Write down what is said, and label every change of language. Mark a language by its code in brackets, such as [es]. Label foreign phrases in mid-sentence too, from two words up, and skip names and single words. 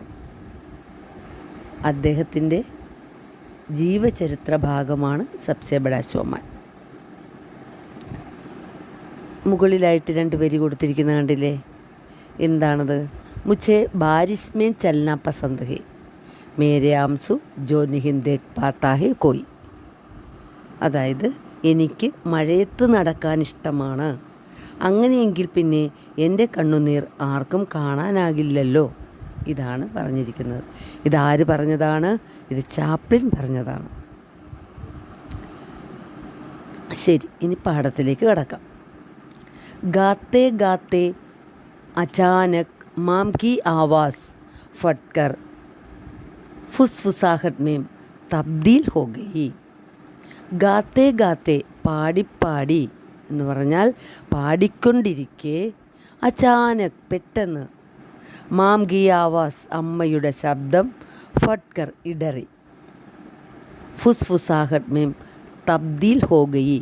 [ml] അദ്ദേഹത്തിൻ്റെ ജീവചരിത്ര ഭാഗമാണ് സബ്സെ ബഡാ ഷോമാൻ. മുകളിലായിട്ട് 2 വരി കൊടുത്തിരിക്കുന്ന കണ്ടില്ലേ? എന്താണത്? [hi] मुझे बारिश में चलना पसंद है, मेरे आंसू जो नहीं देख पाता है कोई. [ml] അതായത്, എനിക്ക് മഴയത്ത് നടക്കാൻ ഇഷ്ടമാണ്, അങ്ങനെയെങ്കിൽ പിന്നെ എൻ്റെ കണ്ണുനീർ ആർക്കും കാണാനാകില്ലല്ലോ. ഇതാണ് പറഞ്ഞിരിക്കുന്നത്. ഇതാര് പറഞ്ഞതാണ്? ഇത് ചാപ്ലിൻ പറഞ്ഞതാണ്. ശരി, ഇനി പാഠത്തിലേക്ക് കടക്കാം. [hi] गाते गाते अचानक माम की आवाज़ फटकर फुसफुसाहट में तब्दील हो गई. गाते गाते [ml] പാടി പാടി എന്ന് പറഞ്ഞാൽ പാടിക്കൊണ്ടിരിക്കെ, അചാനക് പെട്ടെന്ന്, [hi] माम की आवाज़ [ml] അമ്മയുടെ ശബ്ദം, ഫട്കർ ഇടറി, [hi] फुसफुसाहट में तब्दील हो गई.